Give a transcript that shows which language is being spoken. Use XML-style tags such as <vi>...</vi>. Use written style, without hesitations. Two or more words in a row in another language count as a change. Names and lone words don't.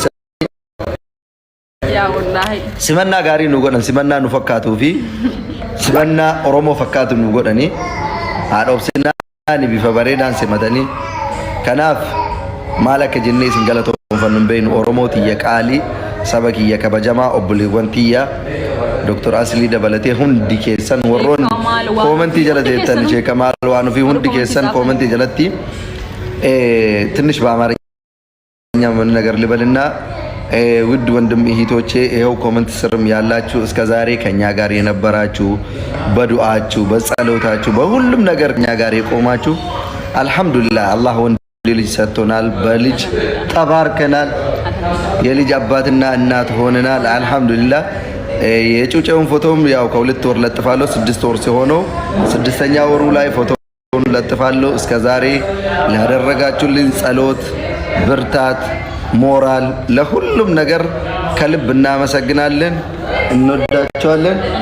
<om>simanna gaarii nu godhan simanna nu fakkaatu fi simanna oromoo fakkaatu nu godhani haadha obsinaan bifa bareedaan simatanii kanaaf maal akka jennee isin galatoonfannu hin beeknu oromoo tiyya qaalii saba kiyya kabajamaa obboleewwan tiyya Dr. Asli dabalatee hundi keessan warroon koomentii jala teettan Sheekh Kamal waan fi hundi keessan koomentii jalatti</om> <am>ትንሽ በአማርኛ ምን ነገር ልበልና ውድ ወንድም እህቶቼ ይሄው ኮሜንት ስርም ያላችሁ እስከ ዛሬ ከኛ ጋር የነበራችሁ በዱዓችሁ በጸሎታችሁ በሁሉም ነገር ከኛ ጋር የቆማችሁ አልሐምዱሊላህ አላህ ወንድ ልጅ ሰጥቶናል። በልጅ ተባርከናል። የልጅ አባትና እናት ሆነናል። አልሐምዱሊላህ የጩጬውን ፎቶም ያው ከ2 ወር ለጥፋለሁ። 6 ወር ሲሆነው 6ኛ ወሩ ላይ ፎቶውን ለጥፋለሁ። እስከዛሬ ላደረጋችሁልኝ ጸሎት፣ ብርታት፣ ሞራል ለሁሉም ነገር ከልብ እናመሰግናለን። እንወዳቸዋለን፣</am>